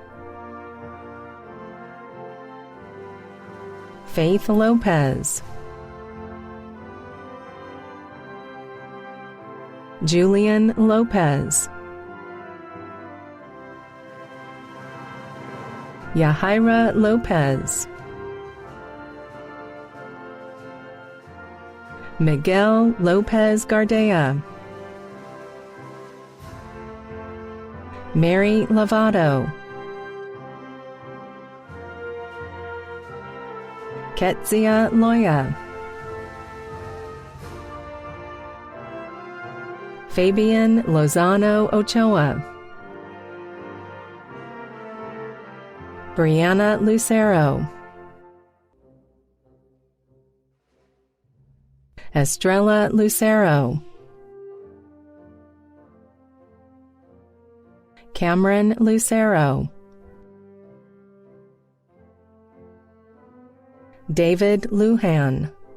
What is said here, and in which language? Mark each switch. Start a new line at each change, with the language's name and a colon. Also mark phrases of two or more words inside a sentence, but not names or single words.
English: Faith Lopez, Julian Lopez, Yahaira Lopez, Miguel Lopez Gardea, Mary Lovato, Ketzia Loya, Fabian Lozano Ochoa, Brianna Lucero, Estrella Lucero, Cameron Lucero, David Lujan,